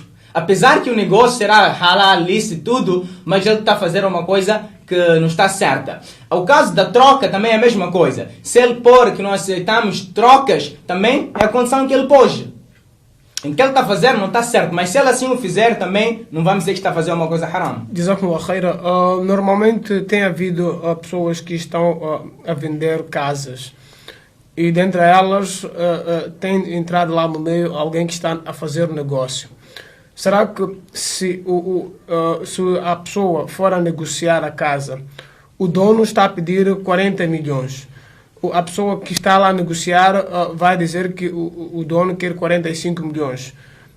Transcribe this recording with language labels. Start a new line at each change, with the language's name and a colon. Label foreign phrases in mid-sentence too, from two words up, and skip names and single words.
Portuguese: Apesar que o negócio será halal, lícito e tudo, mas ele está a fazer uma coisa que não está certa. O caso da troca também é a mesma coisa. Se ele pôr que não aceitamos trocas, também é a condição que ele pôs. O que ele está a fazer não está certo, mas se ele assim o fizer também, não vamos dizer que está a fazer uma coisa haram.
Arabic: جزاكم الله خيرا.
Portuguese: Normalmente tem havido pessoas que estão a vender casas. E dentre elas tem entrado lá no meio alguém que está a fazer negócio. Será que se a pessoa for a negociar a casa, o dono está a pedir 40 milhões, a pessoa que está lá a negociar vai dizer que o dono quer 45 milhões.